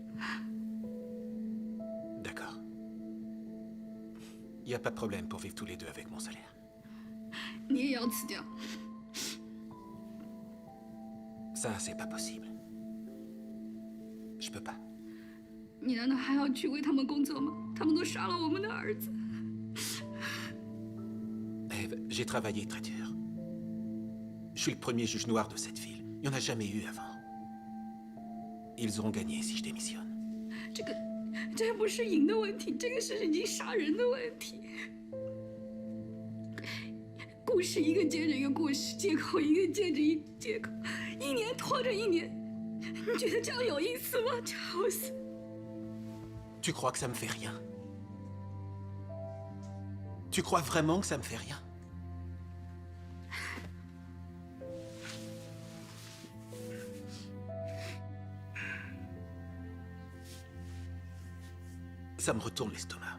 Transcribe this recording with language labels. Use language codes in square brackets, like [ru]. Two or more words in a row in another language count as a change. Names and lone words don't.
[fr] D'accord. Y a pas de problème pour vivre tous les deux avec mon salaire. [zh] 你也要辞掉？ [fr] Ça, c'est pas possible. Je peux pas. [zh] 你难道还要去为他们工作吗？他们都杀了我们的儿子。 [fr] Eve, j'ai travaillé très dur. Je suis le premier juge noir de cette ville. Il n'y en a jamais eu avant. Ils auront gagné si je démissionne. [zh] 这不是赢的问题，这个是已经杀人的问题。故事一个接着一个故事，借口一个接着一个借口，一年拖着一年，你觉得这样有意思吗？吵死！ [fr] Tu crois que ça me fait rien? Tu crois vraiment que ça me fait rien? Ça me retourne l'estomac.